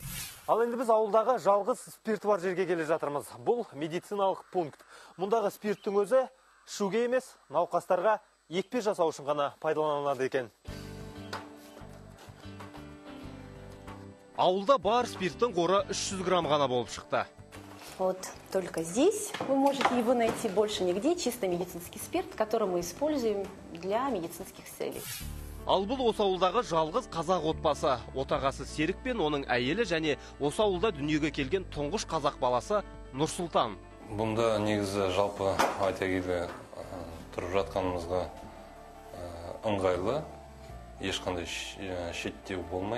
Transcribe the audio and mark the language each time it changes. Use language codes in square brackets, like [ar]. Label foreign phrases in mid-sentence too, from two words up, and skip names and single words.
[kk] Ал енді біз ауылдағы жалғыз спирті бар жерге келе жатырмыз. Бұл медициналық пункт. Мұндағы спирттің өзі ішуге емес, науқастарға екпе жасау үшін ғана пайдаланылады екен. Ауылда бар спирттің қоры 300 грамм ғана болып шықты. [ru] Вот только здесь вы можете его найти, больше нигде. Чисто медицинский спирт, который мы используем для медицинских целей. [kk] Ал бұл осы ауылдағы жалғыз қазақ отбасы. Отағасы Серік пен оның әйелі және осы ауылда дүниеге келген тұңғыш қазақ баласы Нұрсұлтан. Бұнда негізі жалпы айта келе тұрып жатқанымызға ыңғайлы, ешқандай шеттеу болмайды.